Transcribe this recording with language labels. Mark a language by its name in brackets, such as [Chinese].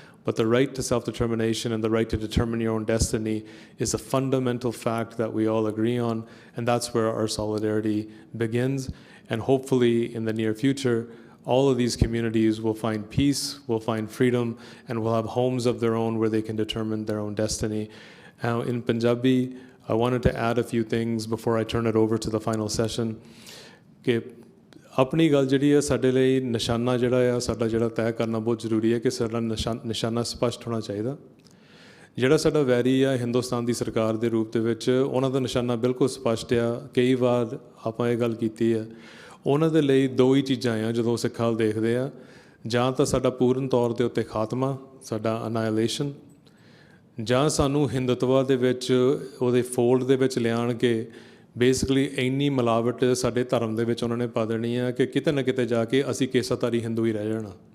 [English] But the right to self-determination and the right to determine your own destiny is a fundamental fact that we all agree on, and that's where our solidarity begins. And hopefully in the near future, all of these communities will find peace, will find freedom, and will have homes of their own where they can determine their own destiny. Now in Punjabi, I wanted to add a few things before I turn it over to the final session. [Punjabi] कि अपनी गल जिहड़ी है साडे लई निशाना जिहड़ा है साडा जिहड़ा तय करना बहुत जरूरी है कि साडा निशाना स्पष्ट होना चाहिए। ਜਿਹੜਾ ਸਾਡਾ ਵੈਰੀ ਆ ਹਿੰਦੁਸਤਾਨ ਦੀ ਸਰਕਾਰ ਦੇ ਰੂਪ ਦੇ ਵਿੱਚ ਉਹਨਾਂ ਦਾ ਨਿਸ਼ਾਨਾ ਬਿਲਕੁਲ ਸਪਸ਼ਟ ਆ। ਕਈ ਵਾਰ ਆਪਾਂ ਇਹ ਗੱਲ ਕੀਤੀ ਆ, ਉਹਨਾਂ ਦੇ ਲਈ ਦੋ ਹੀ ਚੀਜ਼ਾਂ ਆ ਜਦੋਂ ਸਿੱਖਾਂ ਵੱਲ ਦੇਖਦੇ ਆ, ਜਾਂ ਤਾਂ ਸਾਡਾ ਪੂਰਨ ਤੌਰ ਦੇ ਉੱਤੇ ਖਾਤਮਾ, ਸਾਡਾ ਅਨਾਇਲੇਸ਼ਨ, ਜਾਂ ਸਾਨੂੰ ਹਿੰਦੂਤਵਾ ਦੇ ਵਿੱਚ ਉਹਦੇ ਫੋਲਡ ਦੇ ਵਿੱਚ ਲਿਆਣ ਕੇ ਬੇਸਿਕਲੀ ਇੰਨੀ ਮਿਲਾਵਟ ਸਾਡੇ ਧਰਮ ਦੇ ਵਿੱਚ ਉਹਨਾਂ ਨੇ ਪਾ ਦੇਣੀ ਆ ਕਿ ਕਿਤੇ ਨਾ ਕਿਤੇ ਜਾ ਕੇ ਅਸੀਂ ਕੇਸਾਧਾਰੀ ਹਿੰਦੂ ਹੀ ਰਹਿ ਜਾਣਾ।